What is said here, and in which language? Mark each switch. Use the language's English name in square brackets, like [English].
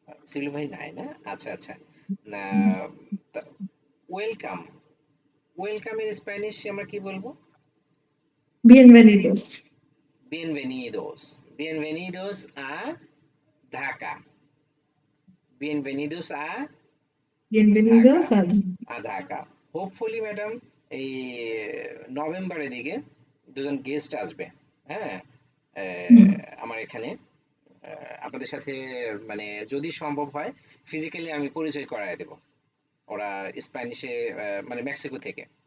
[Bangla] শিবলি ভাই নাই না, আচ্ছা আচ্ছা, না, ওয়েলকাম, ওয়েলকামের স্প্যানিশ আমরা কি বলবো? [Spanish] বিয়েনভেনিদো। bienvenidos, bienvenidos a ঢাকা, bienvenidos a ঢাকা, বিয়েনভেনিদোস আধা। ঢাকা। [Bangla] হোপফুলি ম্যাডাম এই নভেম্বরের দিকে দুজন গেস্ট আসবে, হ্যাঁ, হুম। আমার এখানে। আপনাদের সাথে মানে যদি সম্ভব হয় ফিজিক্যালি আমি পরিচয় করায় দেব। ওরা স্প্যানিশে মানে মেক্সিকো থেকে।